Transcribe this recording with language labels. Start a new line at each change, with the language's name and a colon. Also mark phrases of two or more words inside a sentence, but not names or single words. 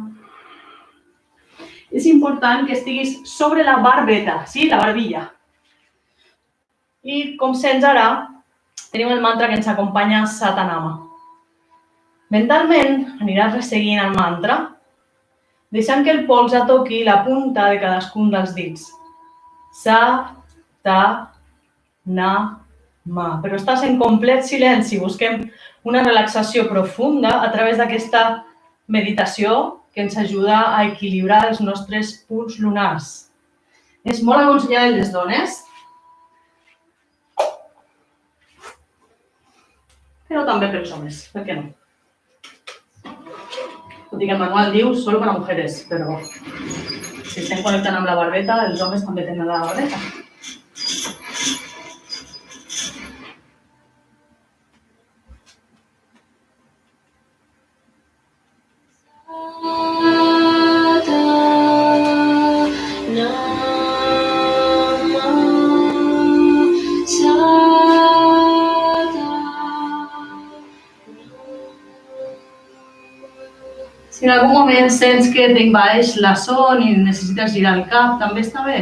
Catalan: És important que estiguis sobre la barbeta, sí? La barbilla. I com sents ara, tenim el mantra que ens acompanya Satanama. Mentalment aniràs resseguint el mantra, deixant que el polze toqui la punta de cadascun dels dits. Sa, ta, na, ma. Però estàs en complet silenci. Busquem una relaxació profunda a través d'aquesta meditació que ens ajuda a equilibrar els nostres punts lunars. És molt aconsellable les dones, però també pels homes, per què no? Tot i que el manual diu
Spanish: solo para mujeres,
Catalan: però si estem connectant amb la barbeta, els homes també tenen la barbeta. Si en algun moment sents que t'envaeix la son i necessites girar el cap, també està bé.